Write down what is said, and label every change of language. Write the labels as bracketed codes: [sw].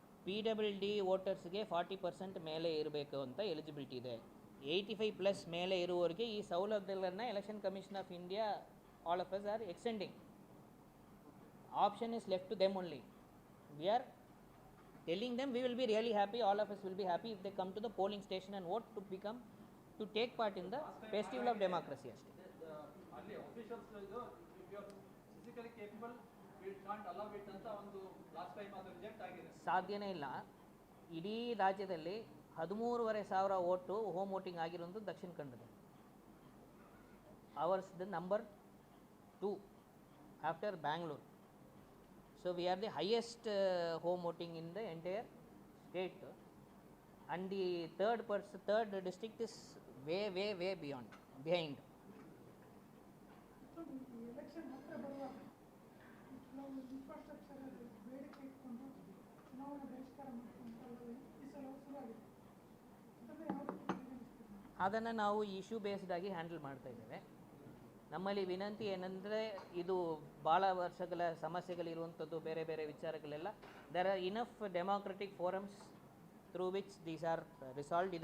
[kn] PWD ವೋಟರ್ಸ್ಗೆ 40% ಮೇಲೆ ಇರಬೇಕು ಅಂತ ಎಲಿಜಿಬಿಲಿಟಿ ಇದೆ. 85+ ಮೇಲೆ ಇರುವವರಿಗೆ ಈ ಸೌಲಭ್ಯಗಳನ್ನು election commission of India [en] All of us are extending. Option is left to them only. We are telling them we will be really happy, all of us will be happy if they come to the polling station and vote to take part in the festival of democracy [kn] ಅಷ್ಟೇ. ಅಲ್ಲಿ officials ಇದು [en] if you are physically capable we can't allow it [kn] ಅಂತ ಒಂದು last time ಅದು reject ಆಗಿದೆ. ಸಾಧ್ಯನೇ ಇಲ್ಲ. ಇಡೀ ರಾಜ್ಯದಲ್ಲಿ 13,500 ವೋಟು ಹೋಮ್ ವೋಟಿಂಗ್ ಆಗಿರುವುದು Dakshina Kannada. [en] Ours the number 2 after Bangalore. So we are the highest home voting in the entire state, and the third district is way behind. [kn] So election ಹತ್ರ ಬರುವಾಗ ನಾವು ಇನ್ಫ್ರಾಸ್ಟ್ರಕ್ಚರ್ ಬೇಡಿಕೆ ಇಟ್ಕೊಂಡು ಚುನಾವಣೆ ಬಹಿಷ್ಕಾರ ಮಾಡ್ಕೊಂತಲ್ಲ ಈ ಸಲ ಶುರುವಾಗಿದೆ. ಅದನ್ನು ಯಾವ ರೀತಿ ಪರಿಗಣಿಸ್ತೀವಿ? ಅದನ್ನು ನಾವು ಇಶ್ಯೂ ಬೇಸ್ಡ್ ಆಗಿ ಹ್ಯಾಂಡಲ್ ಮಾಡ್ತಾ ಇದ್ದೇವೆ. ನಮ್ಮಲ್ಲಿ ವಿನಂತಿ ಏನಂದರೆ, ಇದು ಭಾಳ ವರ್ಷಗಳ ಸಮಸ್ಯೆಗಳಿರುವಂಥದ್ದು, ಬೇರೆ ಬೇರೆ ವಿಚಾರಗಳೆಲ್ಲ [en] There are enough democratic forums through which these are resolved.